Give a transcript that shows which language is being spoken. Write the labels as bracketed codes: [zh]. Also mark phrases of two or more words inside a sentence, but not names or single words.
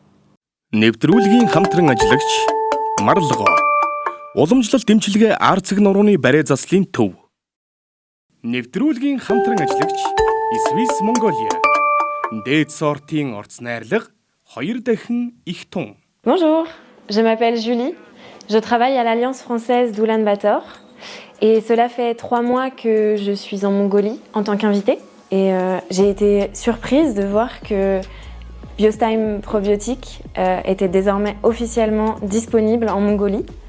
[mn] Нэвтрүүлгийн хамтран ажиллагч Марлгоо. Уламжлалт дэмчилгээ арцэг нурууны барай заслын төв. Нэвтрүүлгийн хамтран ажиллагч Swiss Mongolia. Дээд сортын орц найрлага 2 дахин их тун. [fr] Bonjour, je m'appelle Julie. Je travaille à l'Alliance française d'Oulan-Bator. Et cela fait 3 mois que je suis en Mongolie en tant qu'invitée. Et j'ai été surprise de voir que Biostime Probiotiques était désormais officiellement disponible en Mongolie.